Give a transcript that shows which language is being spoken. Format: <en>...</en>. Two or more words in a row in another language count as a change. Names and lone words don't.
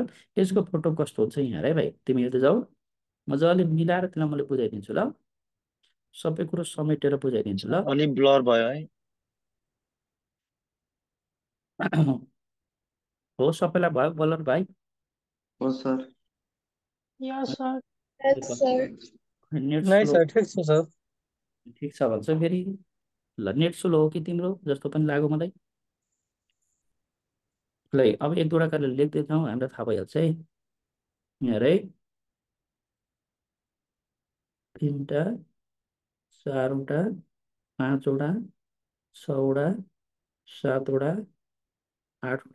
<ne>यसको फोटो कस्तो हुन्छ यहाँ है भाइ, तिमी हेर्दै जाऊ। मजाले मिलाएर त्यसलाई मैले बुझाइदिन्छु ल। सबै कुरो समेटेर बुझाइदिन्छु ल। अलि ब्लर भयो है। हो, सबैलाई भयो बलर भाइ? हो सर।</ne> <en>Yes, sir. Yes, sir.</en> <hi>नेट नहीं स्लो?</hi> <ne>सर, ठीक छ सर। ठिक छ भन्छ फेरि। ल,</ne> <en>net slow</en> <ne>हो कि तिम्रो जस्तो पनि लाग्यो मलाई। ल, अब एक दुईवटा गरेर लेख्दै जाउँ, हामीलाई थाहा भइहाल्छ है। यहाँ है, 3टा, 4वटा, 5वटा, 6वटा, 7वटा, 8वटा।</ne>